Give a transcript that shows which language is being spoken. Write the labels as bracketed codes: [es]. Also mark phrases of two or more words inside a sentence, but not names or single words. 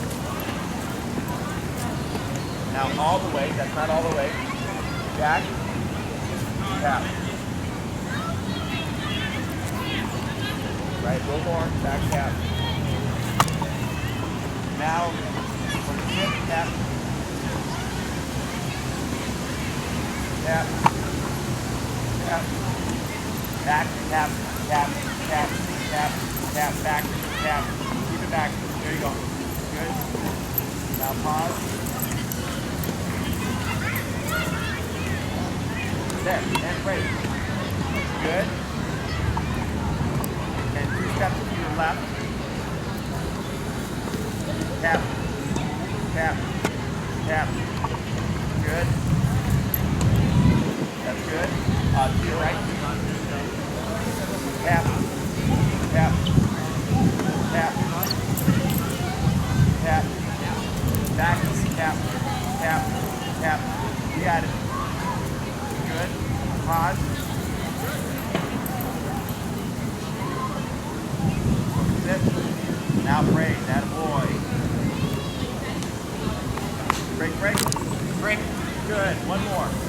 [en] Now all the way, that's not all the way. Back, tap. Right, a little more, back tap. Now, from the hip, tap. Tap. Tap. Back, tap, tap, tap, tap, tap, back, tap. Keep it back. There you go. Good. Now pause. There, and break. Good. And 2 steps to your left. Tap, tap, tap. Good. That's good. To your right. Tap, tap, tap, tap, back, tap, tap, tap. You got it. Good. Pause. Sit. Now break. That boy. Break. Break. Good. One more.